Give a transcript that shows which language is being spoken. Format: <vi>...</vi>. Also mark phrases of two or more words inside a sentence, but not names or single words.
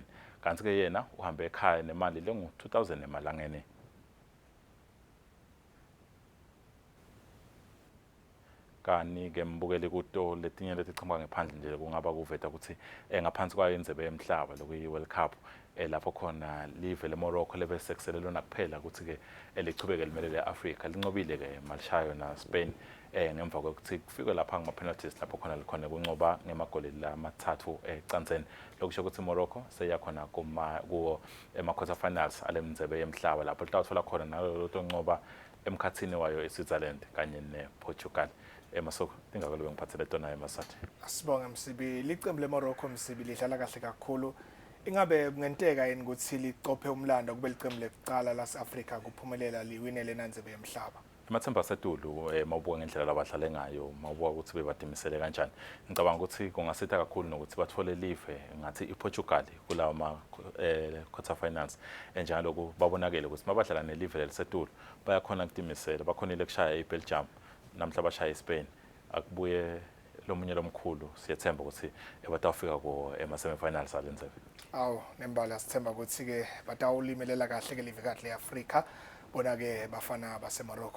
<ss>Kanti ke yena uhambe ekhaya nemali lengu-2,000 emalangeni. Kani ke mbukeli kuto letinye letichama ngaphandle nje kungaba kuveta ukuthi ngaphansi kwayo indzebe yemhlaba lokuyi-World Cup lapho khona live leMorocco lebesekselelona kuphela ukuthi ke lichubeke limele le-Africa lincobile ke malishayo na Spain ngemva kokuthi kufike lapha ngama-penalties lapho khona likhona kuncoba ngemagoli lamathathu ecanzeni lokusho ukuthi iMorocco seyakhona kuwo ema-</ss> <en>quarter finals</en> <ss>alemndzebe yemhlaba lapho litawuthola khona nalo toncoba emkhathini wayo eSwitzerland kanye nePortugal. Masoko ingakolobe ngiphathele tona emaswati. Asibonga Msibi, licembu leMorocco Msibi lidlala kahle kakhulu. Ingabe kungenteka yini ukuthi liqophe umlando kube licembu lekuqala lase-Africa kuphumelela liwinele nandzebe yemhlaba? Amathemba asetulu mawubuka ngendlela labadlale ngayo mawubuka ukuthi bebadimisele kanjani. Ngicabanga ukuthi kungasitha kakhulu nokuthi bathole live ngathi iPortugal kulawa</ss> <en>quarter finals</en> <ss>njalo babonakele ukuthi mabadlala nelive lelisetulu bayakhona ukudimisela bakhonile kushaya iBelgium namhla bashaya eSpain akubuye lomunye lomkhulu siyethemba ukuthi batawufika ko ema-semifinals alenzebe. Awu nembala sithemba ukuthi ke batawulimelela kahle ke live kahle eAfrica bona ke bafana baseMorocco.</ss>